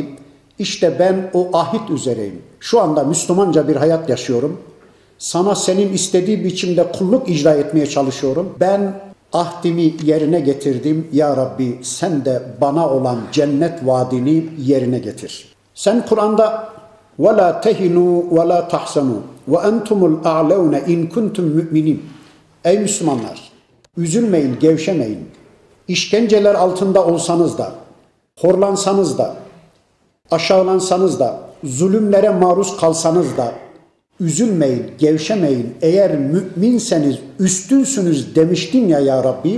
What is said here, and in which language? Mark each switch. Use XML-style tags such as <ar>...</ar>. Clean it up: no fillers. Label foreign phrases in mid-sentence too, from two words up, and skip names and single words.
<tr>İşte ben o ahit üzereyim. Şu anda Müslümanca bir hayat yaşıyorum. Sana senin istediği biçimde kulluk icra etmeye çalışıyorum. Ben ahdimi yerine getirdim. Ya Rabbi sen de bana olan cennet vaadini yerine getir. Sen Kur'an'da</tr> <ar>وَلَا تَهِنُوا وَلَا تَحْسَنُوا وَاَنْتُمُ الْاَعْلَوْنَ اِنْ كُنْتُمْ مُؤْمِنِينَ.</ar> <tr>Ey Müslümanlar! Üzülmeyin, gevşemeyin. İşkenceler altında olsanız da, horlansanız da, aşağılansanız da, zulümlere maruz kalsanız da, üzülmeyin, gevşemeyin. Eğer müminseniz üstünsünüz demiştin ya Rabbi.</tr>